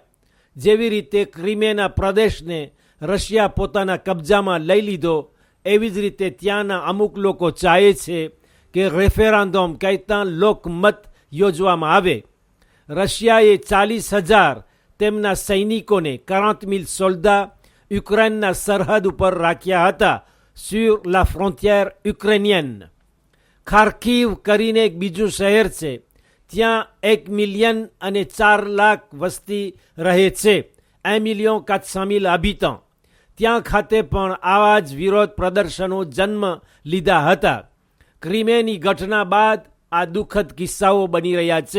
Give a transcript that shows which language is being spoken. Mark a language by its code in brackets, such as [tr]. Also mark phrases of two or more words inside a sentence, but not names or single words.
[gu] જેવી રીતે ક્રિમીના પ્રદેશને રશિયા પોતાના કબજામાં લઈ લીધો, એવી જ રીતે ત્યાંના અમુક લોકો ચાહે છે કે રેફેરાન્ડમ કહેતા લોકમત યોજવામાં આવે. રશિયાએ 40,000 તેમના સૈનિકોને 40,000 સોલ્ડા યુક્રેનના સરહદ ઉપર રાખ્યા હતા, [fr] sur la frontière ukrainienne. [gu] ખાર્કિવ કરીને એક બીજું શહેર છે, ત્યાં 1,400,000 વસ્તી રહે છે, 1,400,000 habitants. ત્યાં ખાતે પણ આવા જ વિરોધ પ્રદર્શનો જન્મ લીધા હતા. ક્રિમેની ઘટના બાદ આ દુઃખદ કિસ્સાઓ બની રહ્યા છે.